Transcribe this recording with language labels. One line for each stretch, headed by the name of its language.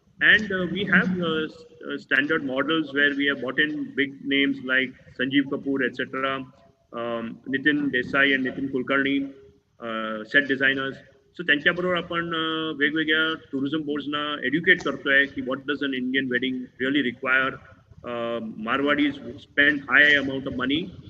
English: And we have standard models where we have bought in big names like Sanjeev Kapoor, etc., Nitin Desai and Nitin Kulkarni, set designers.
Marathi: So त्यांच्याबरोबर आपण वेगवेगळ्या tourism बोर्ड्सना educate करतोय की
English: what does an Indian wedding really require. Marwadis spend high amount of money.